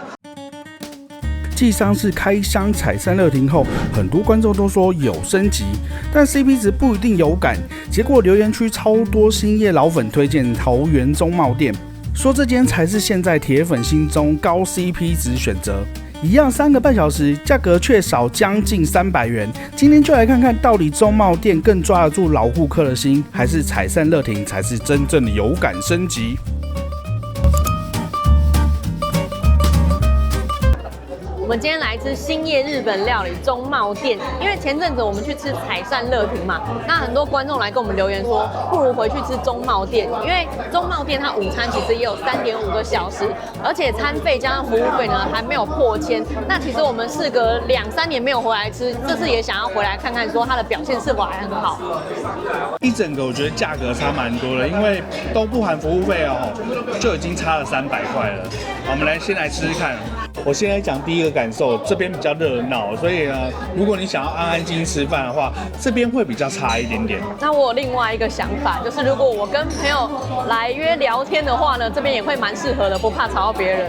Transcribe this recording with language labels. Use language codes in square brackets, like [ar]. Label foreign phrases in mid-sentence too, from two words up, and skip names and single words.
[zh] 繼上次開箱采善樂亭後，很多觀眾都說有升級，但 CP 值不一定有感。結果留言區超多興業老粉推薦桃園中茂店，說這間才是現在鐵粉心中高 CP 值選擇。一樣3個半小時，價格卻少將近300元。今天就來看看到底中茂店更抓得住老顧客的心，還是采善樂亭才是真正的有感升級。我们今天來吃興業日本料理中茂店，因為前陣子我們去吃采善樂亭嘛，那很多觀眾來跟我們留言說，不如回去吃中茂店，因為中茂店它午餐其實也有3.5個小時，而且餐費加上服務費呢還沒有破千。那其實我們事隔2-3年沒有回來吃，這次也想要回來看看說它的表現是否還很好。一整個我覺得價格差蠻多的，因為都不含服務費哦，就已經差了300塊了。好，我們先來吃吃看。我先來講第一個感受，這邊比較熱鬧，所以呢，如果你想要安安靜靜吃飯的話，這邊會比較差一點點。那我有另外一個想法，就是如果我跟朋友來約聊天的話呢，這邊也會蠻適合的，不怕吵到別人。